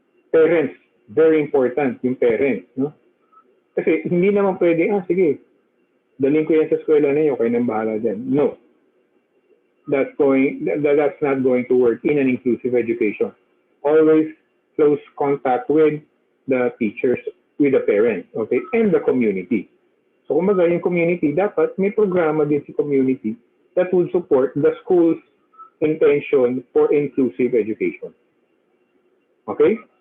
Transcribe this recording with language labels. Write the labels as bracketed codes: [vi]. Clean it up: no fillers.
[tl] Parents, very important yung parents, no? Kasi hindi naman pwede, sige, daling ko yan sa eskwela na yun, kayo nang bahala dyan. No. [en] That's not going to work in an inclusive education. Always close contact with the teachers, with the parents, okay, and the community. [tl] So kumbaga yung community, dapat may programa din sa community [en] that would support the school's intention for inclusive education. Okay?